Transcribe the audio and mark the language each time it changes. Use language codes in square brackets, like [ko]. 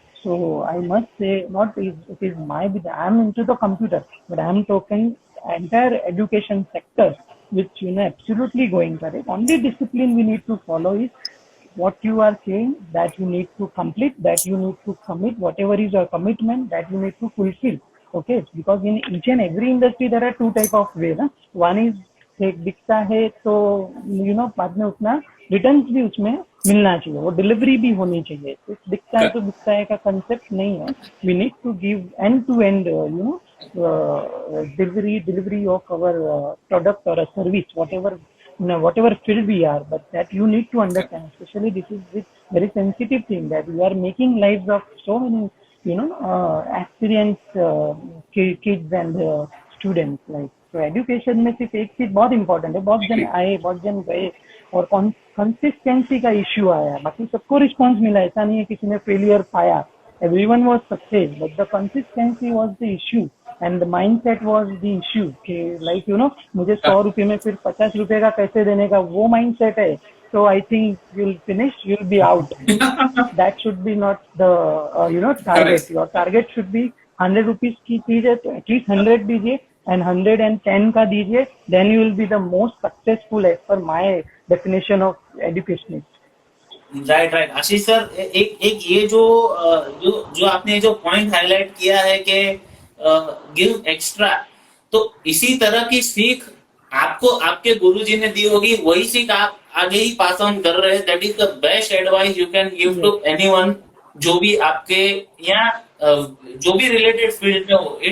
[en] So I must say, not is it is my, I'm into the computer, but I'm talking entire education sector, which, you know, absolutely going correct. Only discipline we need to follow is what you are saying, that you need to complete, that you need to commit, whatever is your commitment, that you need to fulfill. Okay, because in each and every industry there are two type of ways. One is [hi] एक दिखता है तो you know बाद में उतना return भी उसमें मिलना चाहिए, वो डिलीवरी भी होनी चाहिए. दिखता है तो दिखता है का कंसेप्ट नहीं है. [en] We need to give end to end, you know, delivery of our product or a service, whatever, you know, whatever field we are, but that you need to understand. Especially this is this very sensitive thing that we are making lives of so many, you know, experienced kids and students. [hi] Like, तो education में सिर्फ एक चीज बहुत important है, बहुत जन आए, बहुत जन गए, और कंसिस्टेंसी का इश्यू आया. बाकी सबको रिस्पांस मिला, ऐसा नहीं है किसी ने फेलियर पाया. [en] everyone was success, but the consistency was the issue [hi] and the mindset was the issue कि लाइक, यू नो, मुझे 100 रुपए में फिर 50 रुपए का कैसे देने का, वो माइंडसेट है. [en] So I think you'll finish, you'll be out. That should be not the, you know, target. Your target should be 100 rupees [hi] की चीज है तो [en] at least 100 दीजिए, and 110 का दीजिए, then you will be the most successful as per my definition of educationist. Right. [hi] Ashish sir, एक ये जो आपने जो पॉइंट हाईलाइट किया है कि गिव एक्स्ट्रा, तो इसी तरह की सीख आपको आपके गुरुजी ने दी होगी, वही सीख आप आगे ही पास ऑन कर रहे हैं. [en] that is the best advice you can give to anyone, [hi] जो भी आपके यहाँ जो भी रिलेटेड फील्ड में हो.